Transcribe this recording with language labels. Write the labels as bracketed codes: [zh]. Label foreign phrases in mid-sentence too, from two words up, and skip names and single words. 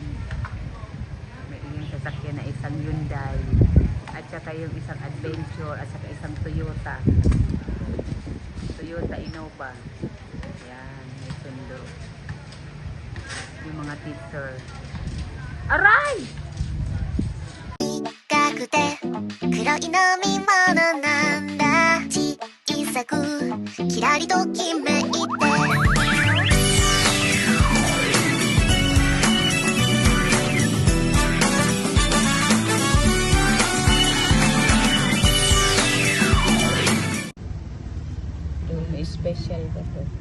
[tl] May iyong sasakyan na isang Hyundai. At saka yung isang Adventure. At saka isang Toyota. Toyota Innova. Ayan. May sundo. Yung mga teacher. Aray! [ja] 黒い飲み物なんだ小さくキラリときめいて [tl] May special ba to?